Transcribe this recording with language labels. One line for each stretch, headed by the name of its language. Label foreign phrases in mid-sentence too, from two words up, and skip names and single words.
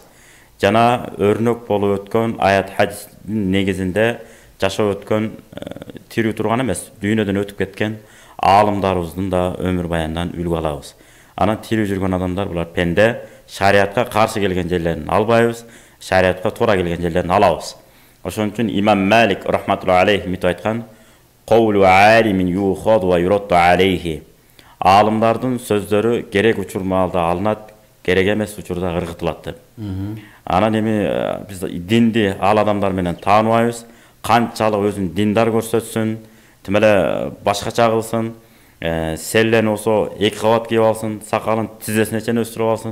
Kyrgyz: Жана өрнөк болуп өткөн аят хадистин негизинде жашап өткөн тирүү турган эмес, дүйнөдөн өтүп кеткен аалымдарыбыздын да өмүр баянынан үлгү алабыз. Анан тирүү жүргөн адамдар булар пенде, шариатка каршы келген жерлерин албайбыз, шариатка туура келген жерлерин алабыз. Ошон үчүн имам Малик рахматуллахи алейхи мынтип айткан:
Arabic: "قول عالم يؤخذ ويرد عليه."
Kyrgyz: Аалымдардын сөздөрү керек учурмалда алынат, керек эмес учурда ыргытылат деп. Анан эми биз динди ал адамдар менен тааныбайбыз. Канчалык өзүн диндар көрсөтсүн, тим эле башкача кылсын, селлени болсо 2 кабат кийип алсын, сакалын тизесине чейин өстүрүп алсын.